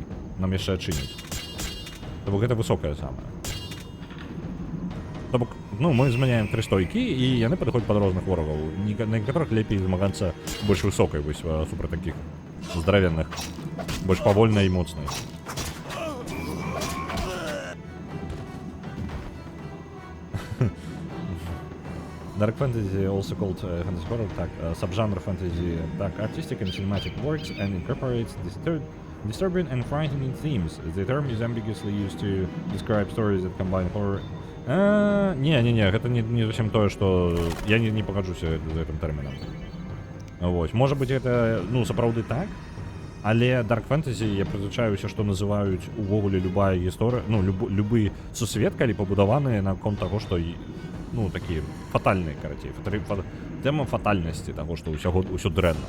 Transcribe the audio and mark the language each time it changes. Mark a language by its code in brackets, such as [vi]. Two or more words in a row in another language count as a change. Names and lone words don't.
[be] Нам яшчэ адчыніць. То бок гэта высокая самая. То бок, ну, мы змяняем 3 стойкі, і яны падыходзяць пад розных ворагаў. На некаторых лепей змагацца больш высокай, вось, супраць такіх здаравенных, больш павольнай і моцнай. [en] Dark fantasy, also called fantasy horror, так, subgenre fantasy, так, artistic and cinematic works and incorporates disturbing and frightening themes. The term is ambiguously used to describe stories that combine horror. [be] Не, гэта не зусім тое, што я не пагаджуся з гэтым тэрмінам. Вось, можа быць, гэта, ну, сапраўды так, але [en] Dark Fantasy [be] я прызвычаюся, што называюць увогуле любая гісторыя, ну, любы сусвет, калі пабудаваны на конт таго, што, ну, такі фатальны, карацей, тэма фатальнасці таго, што ўсё дрэнна.